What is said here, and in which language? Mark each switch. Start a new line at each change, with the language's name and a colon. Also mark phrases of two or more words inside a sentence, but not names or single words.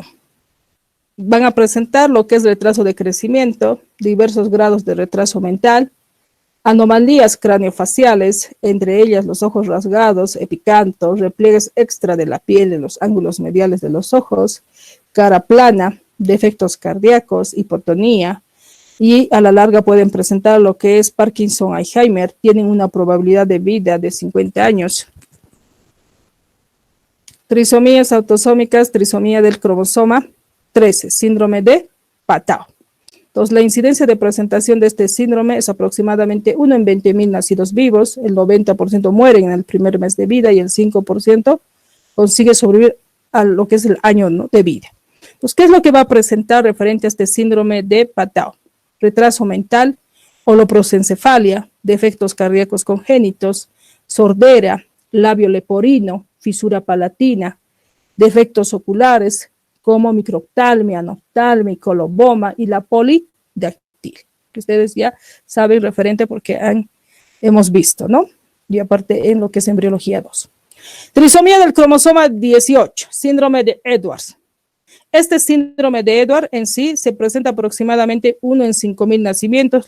Spanish: Van a presentar lo que es retraso de crecimiento, diversos grados de retraso mental, anomalías craneofaciales, entre ellas los ojos rasgados, epicanto, repliegues extra de la piel en los ángulos mediales de los ojos, cara plana, defectos cardíacos, hipotonía, y a la larga pueden presentar lo que es Parkinson, Alzheimer, tienen una probabilidad de vida de 50 años. Trisomías autosómicas, trisomía del cromosoma 13, síndrome de Patau. Entonces, la incidencia de presentación de este síndrome es aproximadamente 1 en 20.000 nacidos vivos, el 90% mueren en el primer mes de vida y el 5% consigue sobrevivir a lo que es el año, ¿no?, de vida. Entonces, ¿qué es lo que va a presentar referente a este síndrome de Patau? Retraso mental, holoprosencefalia, defectos cardíacos congénitos, sordera, labio leporino, fisura palatina, defectos oculares como microptalmia, noftalmia, coloboma y la polidactil, que ustedes ya saben referente porque hemos visto, ¿no? Y aparte en lo que es embriología 2. Trisomía del cromosoma 18, síndrome de Edwards. Este síndrome de Edwards en sí se presenta aproximadamente 1 en 5.000 nacimientos.